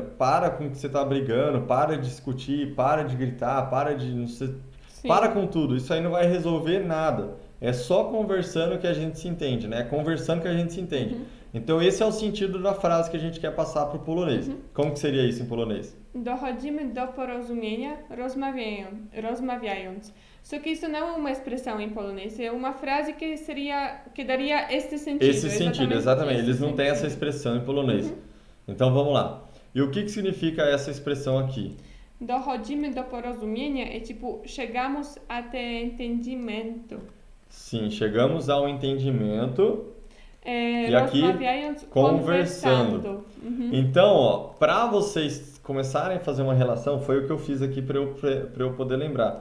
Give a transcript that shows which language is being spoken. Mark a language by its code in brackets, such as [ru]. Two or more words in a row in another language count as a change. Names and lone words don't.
[pt] Para com o que você tá brigando, para de discutir, para de gritar, para de... Não sei, para com tudo, isso aí não vai resolver nada. É só conversando que a gente se entende, né? É conversando que a gente se entende. Então esse é o sentido da frase que a gente quer passar para o polonês. Como que seria isso em polonês? [pl] Dochodzimy do porozumienia rozmawiając. [pt] Só que isso não é uma expressão em polonês, é uma frase que daria este sentido. Esse sentido, exatamente. Eles não têm essa expressão em polonês. Então vamos lá. E o que significa essa expressão aqui? [pl] Dochodzimy do porozumienia [pt] é tipo, chegamos até entendimento. Sim, chegamos ao entendimento. É, E aqui, [pl] rozmawiając, [pt] conversando. Então, ó, para vocês começarem a fazer uma relação, foi o que eu fiz aqui para eu poder lembrar.